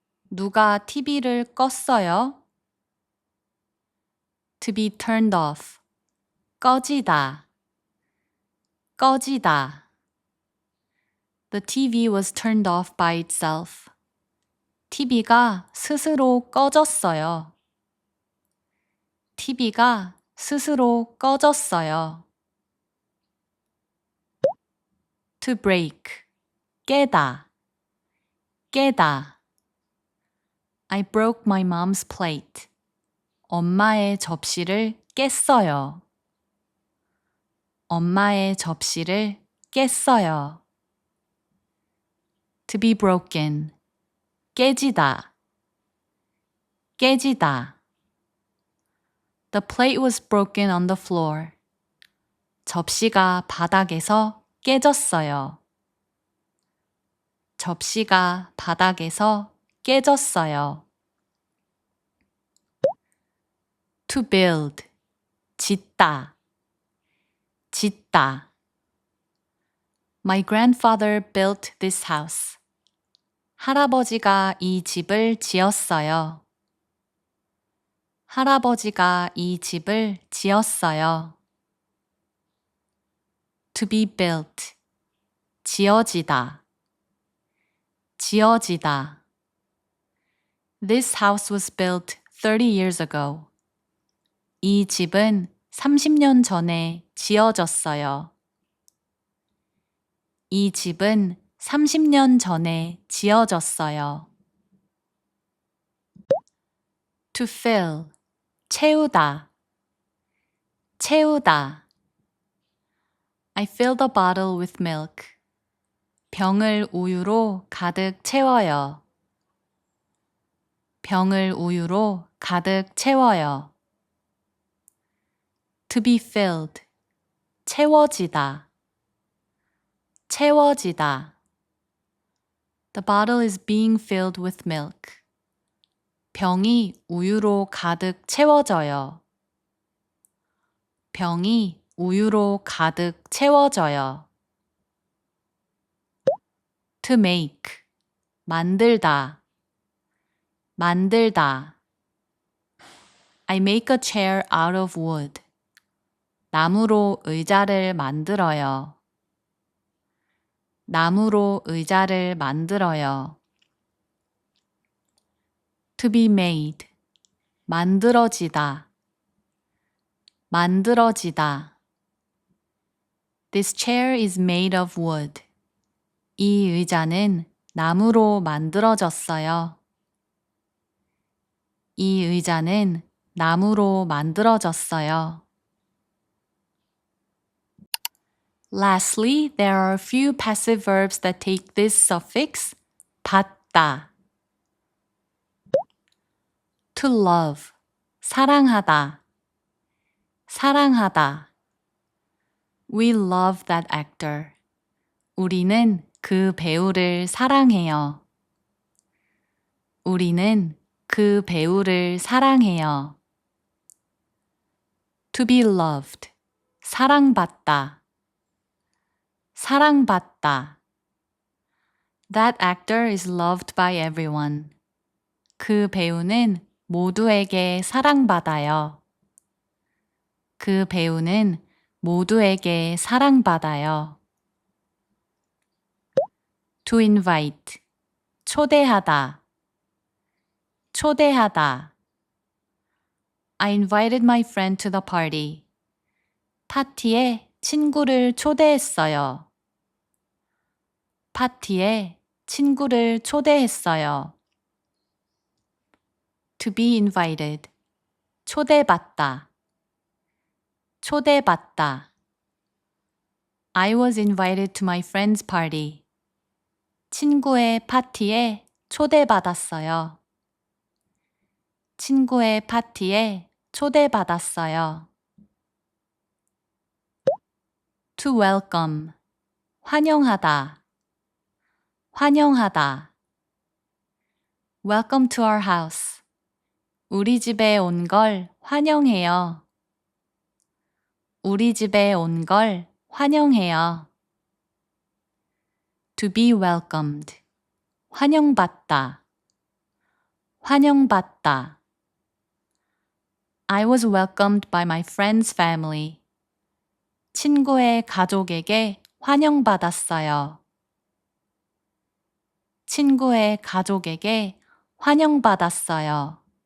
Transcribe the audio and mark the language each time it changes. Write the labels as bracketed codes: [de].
[ko] 누가 TV를 껐어요? [en] To be turned off. [ko] 꺼지다. 꺼지다. [en] The TV was turned off by itself. [ko] TV가 스스로 꺼졌어요. TV가 스스로 꺼졌어요. [en] To break. [ko] 깨다. 깨다. [en] I broke my mom's plate. [ko] 엄마의 접시를 깼어요. 엄마의 접시를 깼어요. [en] To be broken. [ko] 깨지다. 깨지다. [en] The plate was broken on the floor. [ko] 접시가 바닥에서 깨졌어요. 접시가 바닥에서 깨졌어요. [en] To build. [ko] 짓다. 짓다. [en] My grandfather built this house. [ko] 할아버지가 이 집을 지었어요. 할아버지가 이 집을 지었어요. [en] To be built. [ko] 지어지다. 지어지다. [en] This house was built 30 years ago. [ko] 이 집은 30년 전에 지어졌어요. 이 집은 30년 전에 지어졌어요. [en] To fill. [ko] 채우다. 채우다. [en] I fill the bottle with milk. [ko] 병을 우유로 가득 채워요. 병을 우유로 가득 채워요. [en] To be filled. [ko] 채워지다. 채워지다. [en] The bottle is being filled with milk. [ko] 병이 우유로 가득 채워져요. 병이 우유로 가득 채워져요. [en] To make. [ko] 만들다. 만들다. [en] I make a chair out of wood. [ko] 나무로 의자를 만들어요. 나무로 의자를 만들어요. [en] To be made. [ko] 만들어지다. 만들어지다. [en] This chair is made of wood. [ko] 이 의자는 나무로 만들어졌어요. 이 의자는 나무로 만들어졌어요. [en] Lastly, there are a few passive verbs that take this suffix, 받다. To love, [ko] 사랑하다. 사랑하다. [en] We love that actor. [ko] 우리는 그 배우를 사랑해요. 우리는 그 배우를 사랑해요. [en] To be loved. [ko] 사랑받다. 사랑받다. [en] That actor is loved by everyone. [ko] 그 배우는 모두에게 사랑받아요. 그 배우는 모두에게 사랑받아요. [en] To invite. [ko] 초대하다. 초대하다. [en] I invited my friend to the party. [ko] 파티에 친구를 초대했어요. 파티에 친구를 초대했어요. [en] To be invited. [ko] 초대받다. 초대받다. [en] I was invited to my friend's party. [ko] 친구의 파티에 초대받았어요. 친구의 파티에 초대받았어요. [en] To welcome, [ko] 환영하다, 환영하다. [en] Welcome to our house. [ko] 우리 집에 온 걸 환영해요. 우리 집에 온 걸 환영해요. [en] To be welcomed, [ko] 환영받다, 환영받다. [en] I was welcomed by my friend's family. [ko] 친구의 가족에게 환영받았어요. 친구의 가족에게 환영받았어요.